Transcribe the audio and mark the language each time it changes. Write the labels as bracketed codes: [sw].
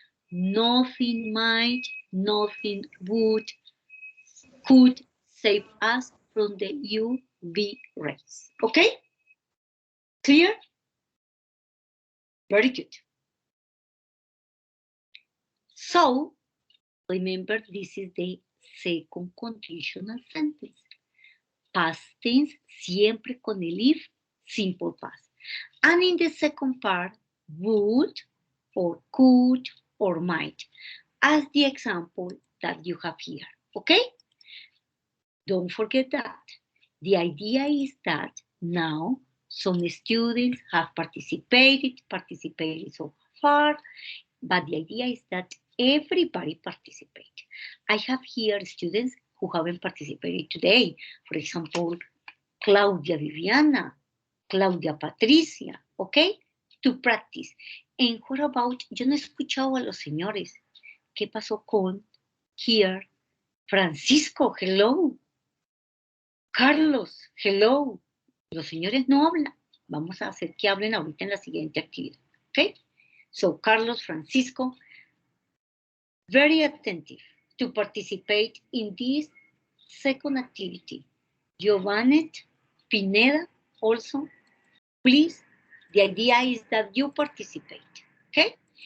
[en] Nothing might, nothing would, could save us from the UV rays. Okay? Clear? Very good. So, remember, this is the second conditional sentence. Past tense, [es] siempre con el [en] if, simple past. And in the second part, would, or could, or might, as the example that you have here, okay? Don't forget that. The idea is that now some students have participated so far, but the idea is that everybody participate. I have here students who haven't participated today. For example, Claudia Viviana, Claudia Patricia, okay? To practice. And what about, [es] yo no he escuchado a los señores. ¿Qué pasó con here? Francisco, hello. Carlos, hello. Los señores no hablan. Vamos a hacer que hablen ahorita en la siguiente actividad, okay? [en] So, Carlos, Francisco, very attentive to participate in this second activity. Giovanni, Pineda, also, please, the idea is that you participate, okay?